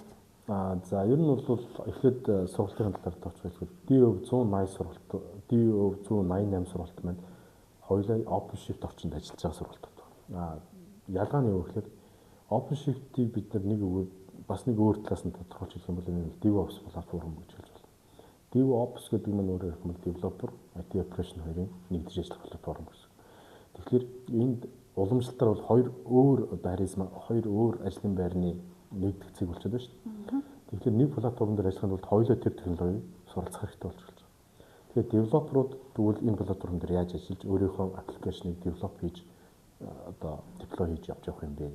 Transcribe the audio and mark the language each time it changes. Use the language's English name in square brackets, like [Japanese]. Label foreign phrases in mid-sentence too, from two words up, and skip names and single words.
[Mongolian] За ер нь бол эхлээд сургалтын талаар тооч хэлэхэд DO 180 сургалт, DO 188 сургалт маань хоёулаа OpenShift орчинд ажиллаж байгаа сургалтууд байна. Ялгаа нь юу гэхээр OpenShift-ийг бид нэг бас нэг өөр талаас нь тодорхойлж хэлэх юм бол энэ DevOps платформ гэж хэлж байна. DevOps гэдэг нь өөрөөр хэлбэл developer, [English] IT operation [Mongolian] хоёрын нэгдэж ажиллах платформ гэсэн. Тэгэхээр энд уламжлалтаар бол хоёр өөр ажлын байрны нэгдэх цэг болчиход байна шүү дээ. Тэгэхээр нэг платформ дээр ажиллахын тулд хоёулаа тэр технологиг суралцах хэрэгтэй болж байна. Тэгэхээр девелоперууд тэгвэл энэ платформ дээр яаж ажиллаж өөрийнхөө аппликейшнийг девелоп хийж одоо деплой хийж явж явах юм бэ?